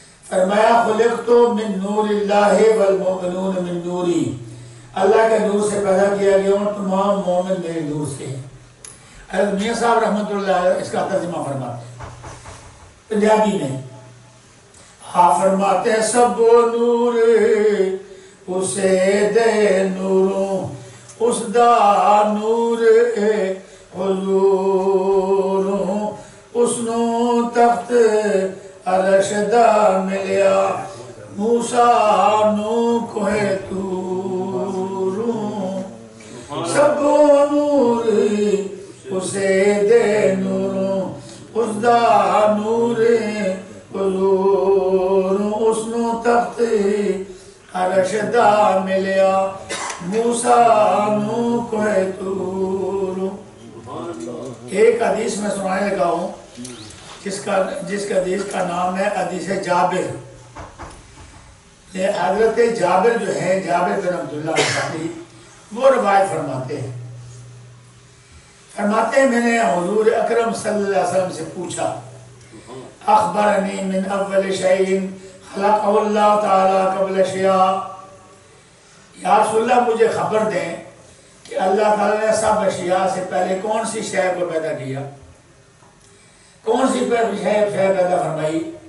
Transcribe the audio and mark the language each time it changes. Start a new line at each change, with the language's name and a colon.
Urdu: فرمایا
Arabic: خلقت من نور اللہ والمؤمنون من نوری،
Urdu: اللہ کے نور سے پیدا کیا گیا اور تمام مومن میرے نور سے ہیں. حضرت میاں صاحب رحمۃ اللہ علیہ اس کا ترجمہ فرماتے ہیں پنجابی میں. ہاں فرماتے ہیں
Punjabi: سب نور اسے دے نوروں اس دا نور حضور اس نو تخت عرش دا ملیا موسیٰ نو کوہ تور. سب نور اسے دے نوروں اس دا نور حضور اس نو تخت عرش دا ملیا موسیٰ نو کوہ تور.
Urdu: ایک حدیث میں سنانے لگا ہوں جس کا حدیث کا نام ہے حدیث جابر. حضرت جابر جو ہے جابر بن عبداللہ انصاری وہ روایت فرماتے ہیں میں نے حضور اکرم صلی اللہ علیہ وسلم سے پوچھا
Arabic: اخبرنی من اول شیء خلقہ اللہ تعالی قبل اشیاء،
Urdu: یا رسول اللہ مجھے خبر دیں کہ اللہ تعالیٰ نے سب اشیاء سے پہلے کون سی شے کو پیدا کیا، کون سی شے پیدا فرمائی.